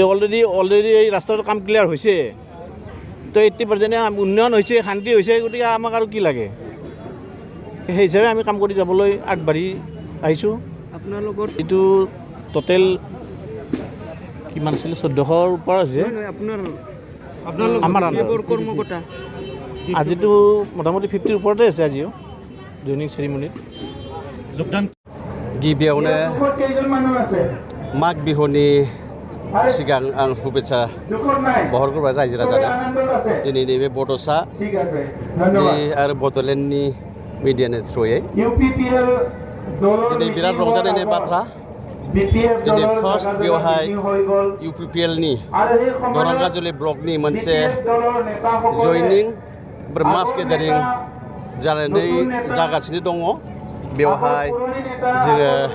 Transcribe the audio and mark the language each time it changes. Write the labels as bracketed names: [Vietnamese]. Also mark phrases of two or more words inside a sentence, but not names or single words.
[Assamese] অলৰেডি এই ৰাস্তাটোৰ কাম ক্লিয়াৰ হৈছে তো 80% উন্নয়ন হৈছে শান্তি হৈছে গতিকে আমাক আৰু কি লাগে সেই হিচাপে আমি কাম কৰি যাবলৈ আগবাঢ়ি আহিছোঁ আপোনালোকৰ এইটো টোটেল কিমান আছিলে 1400ৰ ওপৰত আছে আমাৰ কৰ্মকৰ্তা আজিতো মোটামুটি 50ৰ ওপৰতে আছে আজিও [English] joining ceremony [Assamese] যোগদান [Bodo] गिबियावनो माग बिहुनि सिगां आं शुभेच्छा बहरग्रोबाय रायजो राजानो दिनै नैबे बड'सानि आरो बड'लेण्डनि मिडियानि थ्रुयै दिनै बिराद रंजानायनि बाथ्रा दिनै फार्स्ट बेवहाय UPPLनि दरंगाजुलि ब्लकनि मोनसे जइनिं [English] mass gathering [Bodo] जागासिनो दङ बेवहाय जोङो